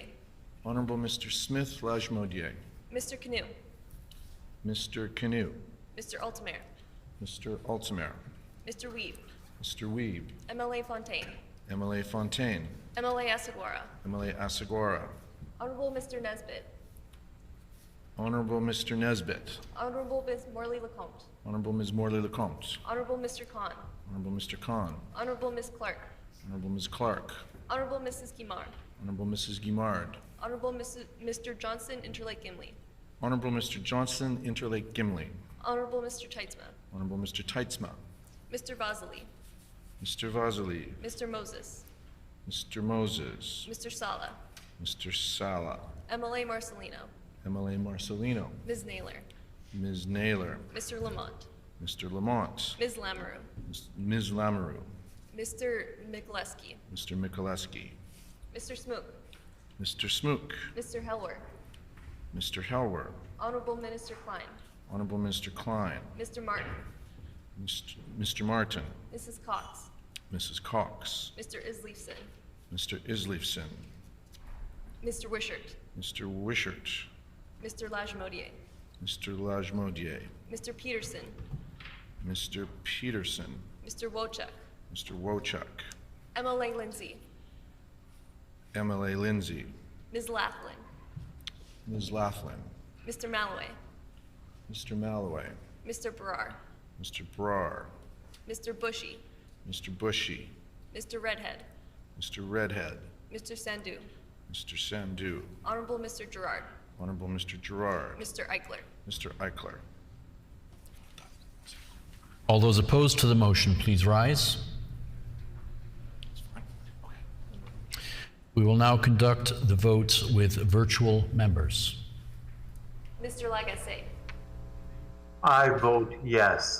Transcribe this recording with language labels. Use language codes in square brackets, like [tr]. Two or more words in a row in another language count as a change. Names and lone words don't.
[en] Honorable Mr. Smith Lajmodier. Mr. Canoe. Mr. Canoe. Mr. Altamare. Mr. Altamare. Mr. Weeb. Mr. Weeb. MLA Fontaine. MLA Fontaine. MLA Asaguara. MLA Asaguara. Honorable Mr. Nesbitt. Honorable Mr. Nesbitt. Honorable Ms. Morley Lecomte. Honorable Ms. Morley Lecomte. Honorable Mr. Khan. Honorable Mr. Khan. Honorable Ms. Clark. Honorable Ms. Clark. Honorable Mrs. Guimard. Honorable Mrs. Guimard. Honorable Mr. Johnson Interlake Gimli. Honorable Mr. Johnson Interlake Gimli. Honorable Mr. Teitzma. Honorable Mr. Teitzma. Mr. Vasily. Mr. Vasily. Mr. Moses. Mr. Moses. Mr. Sala. Mr. Sala. MLA Marcelino. MLA Marcelino. Ms. Naylor. Ms. Naylor. Mr. Lamont. Mr. Lamont. Ms. Lamoureux. Ms. Lamoureux. Mr. Mikuleski. Mr. Mikuleski. Mr. Smook. Mr. Smook, Mr. Helwer, Mr. Helwer, Honorable Minister Klein, Honorable Mr. Klein, Mr. Martin, Mr. Martin, Mrs. Cox, Mrs. Cox, Mr. Isleifson, Mr. Isleifson, Mr. Wishart, Mr. Wishart, Mr. Lajmodier, Mr. Lajmodier, Mr. Peterson, Mr. Peterson, Mr. Wojcik, Mr. Wojcik, MLA Lindsay, MLA Lindsay, Ms. Laughlin, Ms. Laughlin, Mr. Malloway, Mr. Malloway, Mr. Brar, Mr. Brar, Mr. Bushy, Mr. Bushy, Mr. Redhead, Mr. Redhead, Mr. Sandhu, Mr. Sandhu, Honorable Mr. Gerard, Honorable Mr. Gerard, Mr. Eichler. Mr. Eichler. All those opposed to the motion, please rise. We will now conduct the votes with virtual members. Mr. Lagacé, I vote yes.